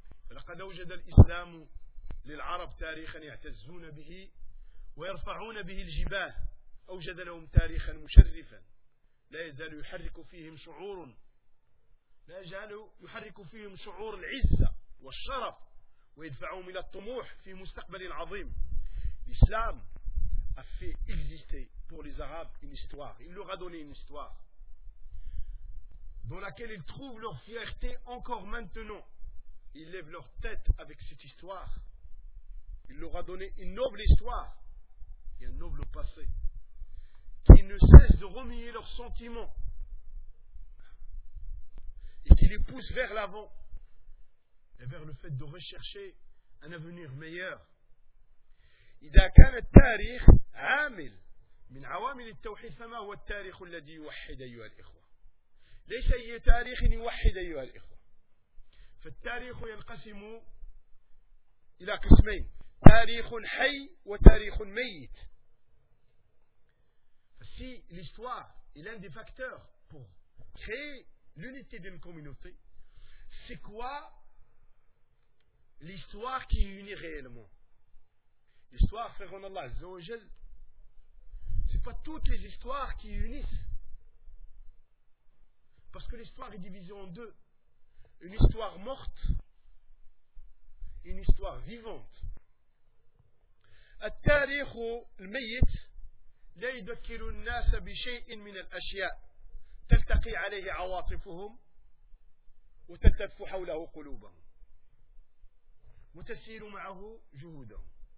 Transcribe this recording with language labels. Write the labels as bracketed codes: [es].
[ar] لقد أوجد الإسلام للعرب تاريخا يعتزون به ويرفعون به الجباه أوجد لهم تاريخا مشرفا لا يزال يحرك فيهم شعور لا يزال يحرك فيهم شعور العزة والشرف ويدفعهم إلى الطموح في مستقبل عظيم. [fr] الإسلام a fait exister pour les Arabes une histoire. Il leur a donné une histoire dans laquelle ils trouvent leur fierté encore maintenant. Ils lèvent leur tête avec cette histoire. Il leur a donné une noble histoire et un noble passé qui ne cesse de remuer leurs sentiments et qui les pousse vers l'avant et vers le fait de rechercher un avenir meilleur. [ar] إذا كان التاريخ عامل من عوامل التوحيد فما هو التاريخ الذي يوحد أيها الإخوة؟ ليس أي تاريخ يوحد أيها الإخوة. فالتاريخ ينقسم إلى قسمين، تاريخ حي وتاريخ ميت. [fr] Si l'histoire est l'un des facteurs pour créer l'unité d'une communauté, c'est quoi l'histoire qui unit réellement? L'histoire, frère en Allah, Zawajal, c'est pas toutes les histoires qui unissent. Parce que l'histoire est divisée en deux. Une histoire morte et une histoire vivante. [ar] التاريخ الميت لا يذكر الناس بشيء من الأشياء تلتقي عليه عواطفهم وتلتف حوله قلوبهم وتسير معه جهودهم.